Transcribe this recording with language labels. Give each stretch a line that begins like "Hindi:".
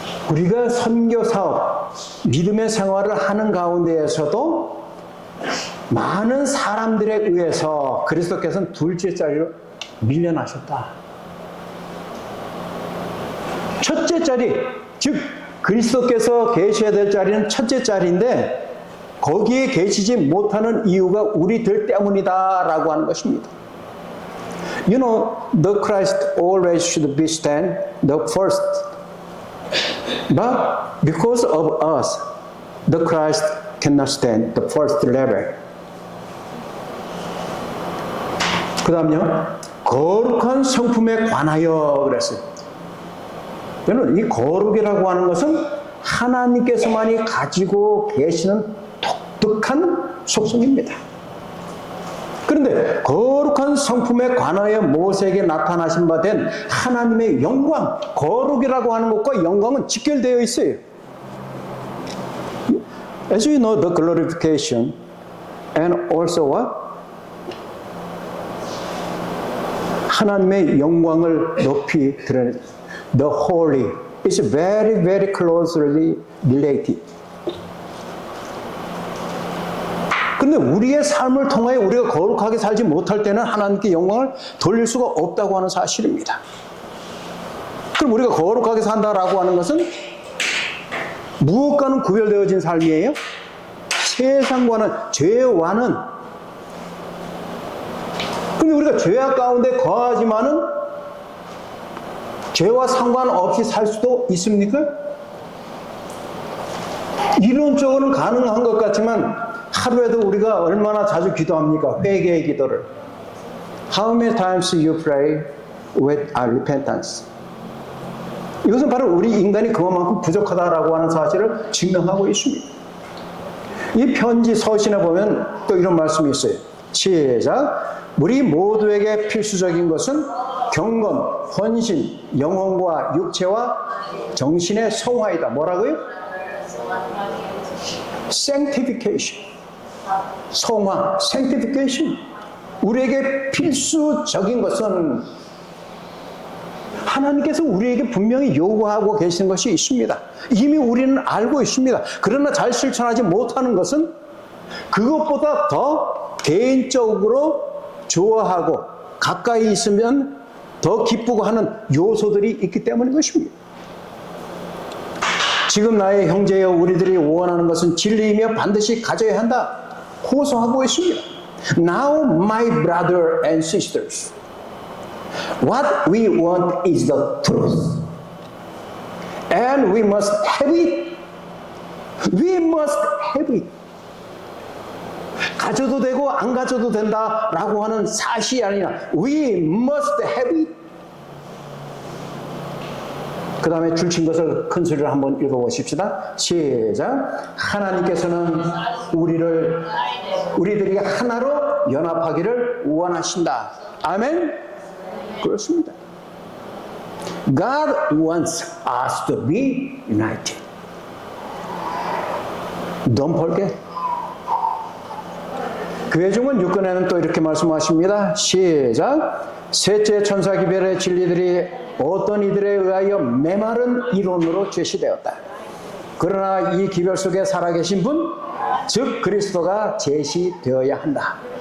Korean: 우리가 선교 사업, 믿음의 생활을 하는 가운데에서도 많은 사람들에 의해서 그리스도께서는 둘째 자리로 밀려나셨다. 첫째 자리, 즉 그리스도께서 계셔야 될 자리는 첫째 자리인데 거기에 계시지 못하는 이유가 우리들 때문이다라고 하는 것입니다.
English: You know, the Christ always should be stand the first. But because of us, the Christ cannot stand the first level.
Korean: 그 다음요, 거룩한 성품에 관하여 그랬어요. 저는 이 거룩이라고 하는 것은 하나님께서만이 가지고 계시는 독특한 속성입니다. 그런데 거룩한 성품에 관하여 모세에게 나타나신 바 된 하나님의 영광, 거룩이라고 하는 것과 영광은 직결되어 있어요.
English: As you know, the glorification and also what?
Korean: 하나님의 영광을 높이 드러내는
English: the holy is very, very closely related.
Korean: 그런데 우리의 삶을 통하여 우리가 거룩하게 살지 못할 때는 하나님께 영광을 돌릴 수가 없다고 하는 사실입니다. 그럼 우리가 거룩하게 산다라고 하는 것은 무엇과는 구별되어진 삶이에요? 세상과는, 죄와는. 근데 우리가 죄악 가운데 거하지만은 죄와 상관없이 살 수도 있습니까? 이론적으로는 가능한 것 같지만 하루에도 우리가 얼마나 자주 기도합니까? 회개의 기도를.
English: How many times you pray with repentance?
Korean: 이것은 바로 우리 인간이 그만큼 부족하다라고 하는 사실을 증명하고 있습니다. 이 편지 서신에 보면 또 이런 말씀이 있어요. 시작. 우리 모두에게 필수적인 것은 경건, 헌신, 영혼과 육체와 정신의 성화이다. 뭐라고요?
English: sanctification.
Korean: 성화, sanctification. 우리에게 필수적인 것은 하나님께서 우리에게 분명히 요구하고 계시는 것이 있습니다. 이미 우리는 알고 있습니다. 그러나 잘 실천하지 못하는 것은 그것보다 더 개인적으로 좋아하고 가까이 있으면 더 기쁘고 하는 요소들이 있기 때문인 것입니다. 지금 나의 형제여 우리들이 원하는 것은 진리이며 반드시 가져야 한다. 호소하고 있습니다.
English: Now my brother and sisters, what we want is the truth. And we must have it. We must have it.
Korean: 가져도 되고 안 가져도 된다라고 하는 사실이 아니라
English: We must have it.
Korean: 그 다음에 줄친 것을 큰 소리로 한번 읽어보십시다. 시작. 하나님께서는 우리들이 하나로 연합하기를 원하신다. 아멘. 그렇습니다.
English: God wants us to be united. Don't forget.
Korean: 교회 중은 6권에는 또 이렇게 말씀하십니다. 시작. 셋째 천사 기별의 진리들이 어떤 이들에 의하여 메마른 이론으로 제시되었다. 그러나 이 기별 속에 살아계신 분, 즉 그리스도가 제시되어야 한다.